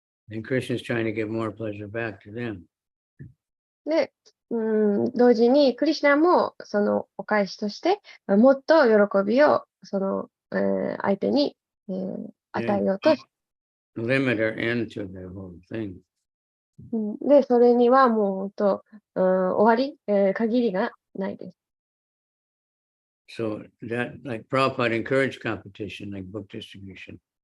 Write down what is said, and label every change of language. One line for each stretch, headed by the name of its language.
English: And Krishna is trying to give more pleasure back to them.
Japanese: で、同時にクリシュナもそのお返しとして、もっと喜びをその、相手に、与えようと。
English: Limit or end to the whole thing.
Japanese: で、それにはもう本当、終わり、限りがないです。
English: So that, like Prabhupada encouraged competition, like book distribution.